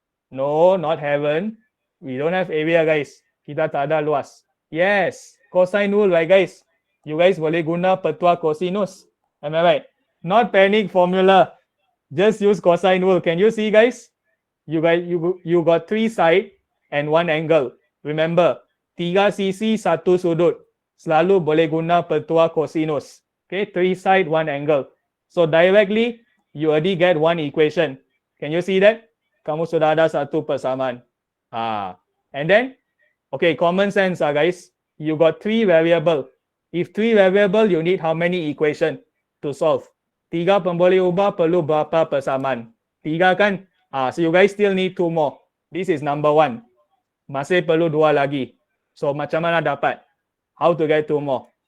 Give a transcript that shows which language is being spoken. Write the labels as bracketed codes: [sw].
[en] No, not heaven. We don't have area, guys. [ms] Kita tak ada luas. [en] Yes, cosine rule, right, guys? You guys [ms] boleh guna petua cosinus. [en] Am I right? Not panic formula. Just use cosine rule. Can you see, guys? You got three side and one angle. [ms] Remember, 3 sisi satu sudut. Selalu boleh guna petua cosinus. [en] Okay, 3 side, 1 angle. So directly, you already get one equation. Can you see that? [ms] Kamu sudah ada satu persamaan. [en] And then, okay, common sense, guys. You got 3 variable. If 3 variable, you need how many equation to solve? [ms] 3 pemboleh ubah perlu berapa persamaan? 3 kan? [en] So you guys still need 2 more. This is number 1. [ms] Masih perlu 2 lagi. [en] So [ms] macam mana dapat? [en] How to get 2 more?